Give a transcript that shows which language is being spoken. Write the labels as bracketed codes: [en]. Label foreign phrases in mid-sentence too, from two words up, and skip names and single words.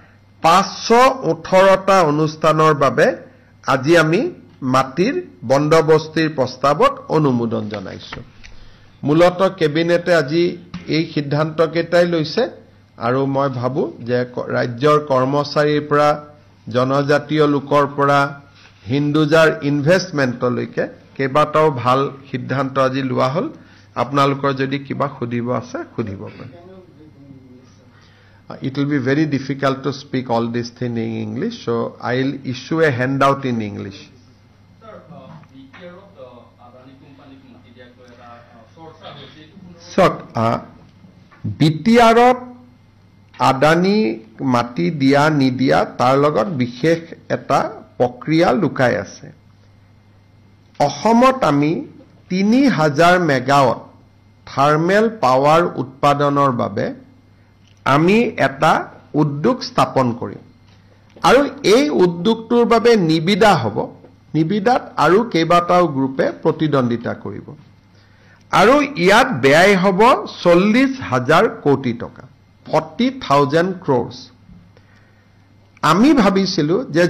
[as] 518টা অনুষ্ঠানৰ বাবে আজি আমি মাটিৰ বন্দবস্তিৰ প্ৰস্তাৱত অনুমোদন জনাইছো মূলত কেবিনেটে আজি এই সিদ্ধান্তকেইটাই লৈছে আৰু মই ভাবো যে ৰাজ্যৰ কৰ্মচাৰীৰ পৰা জনজাতীয় লোকৰ পৰা হিন্দুজাৰ ইনভেষ্টমেণ্টলৈকে কেইবাটাও ভাল সিদ্ধান্ত আজি লোৱা হ'ল আপোনালোকৰ যদি কিবা খুদিব আছে খুদিব পাৰে [en] It will be very difficult to speak all this thing in English, so I'll issue a handout in English. So, [as] BTR আদানি মাটি দিয়া নিদিয়া তাৰ লগত বিশেষ এটা প্ৰক্ৰিয়া লুকাই আছে. অসমত আমি 3000 [en] megawatt thermal power [as] উৎপাদনৰ বাবে আমি এটা উদ্যোগ স্থাপন কৰিম আৰু এই উদ্যোগটোৰ বাবে নিবিদা হ'ব নিবিদাত আৰু কেইবাটাও গ্ৰুপে প্ৰতিদ্বন্দিতা কৰিব আৰু ইয়াত ব্যয় হ'ব 40,000 কোটি টকা 40,000 crores আমি ভাবিছিলো যে